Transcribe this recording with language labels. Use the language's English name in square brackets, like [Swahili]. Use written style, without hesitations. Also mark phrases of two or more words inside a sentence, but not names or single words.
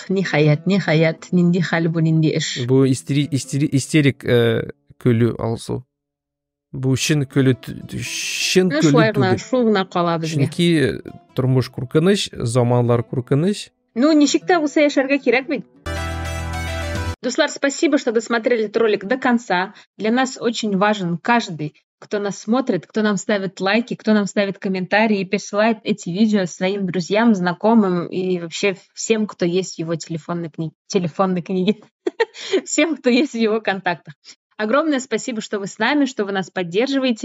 [Tatar] Ниһаят, нинди хәл бу, нинди эш. Бу истерик көлү Алсу. Бу чын көлү түгел. Шул гына кала безгә. Чөнки тормыш куркыныч, заманлар куркыныч. Ничек тә булса яшәргә кирәк бит. Дуслар, [Russian] спасибо, что досмотрели этот ролик до конца. Для нас очень важен каждый, кто нас смотрит, кто нам ставит лайки, кто нам ставит комментарии и присылает эти видео своим друзьям, знакомым и вообще всем, кто есть в его телефонной книге. Всем, кто есть в его контактах. Огромное спасибо, что вы с нами, что вы нас поддерживаете.